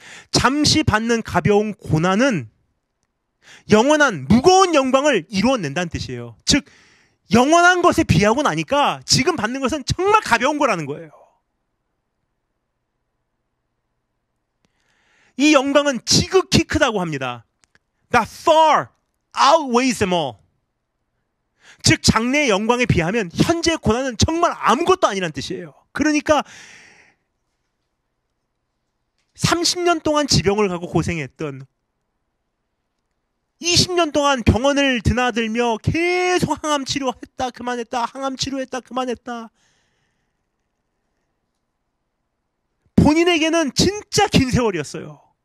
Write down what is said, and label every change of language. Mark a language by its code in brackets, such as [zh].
[ko] 잠시 받는 가벼운 고난은 영원한 무거운 영광을 이루어낸다는 뜻이에요. 즉 영원한 것에 비하고 나니까 지금 받는 것은 정말 가벼운 거라는 거예요. 이 영광은 지극히 크다고 합니다. [en] That far outweighs them all. [ko] 즉 장래의 영광에 비하면 현재의 고난은 정말 아무것도 아니란 뜻이에요. 그러니까 30년 동안 지병을 갖고 고생했던, 20년 동안 병원을 드나들며 계속 항암 치료했다 그만했다, 항암 치료했다 그만했다, 본인에게는 진짜 긴 세월이었어요.